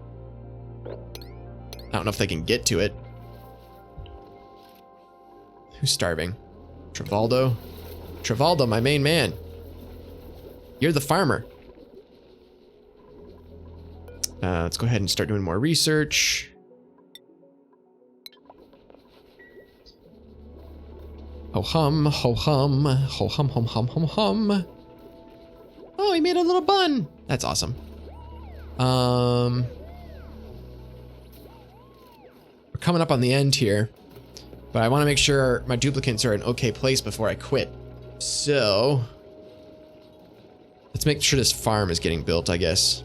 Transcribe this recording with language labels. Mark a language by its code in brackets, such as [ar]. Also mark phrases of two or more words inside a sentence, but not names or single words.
[en] I don't know if they can get to it. Who's starving? Travaldo? Travaldo, my main man. You're the farmer. Let's go ahead and start doing more research. Ho hum, ho hum, ho hum hum hum hum hum. Oh, he made a little bun. That's awesome. We're coming up on the end here, but I want to make sure my duplicates are in okay place before I quit. So let's make sure this farm is getting built, I guess.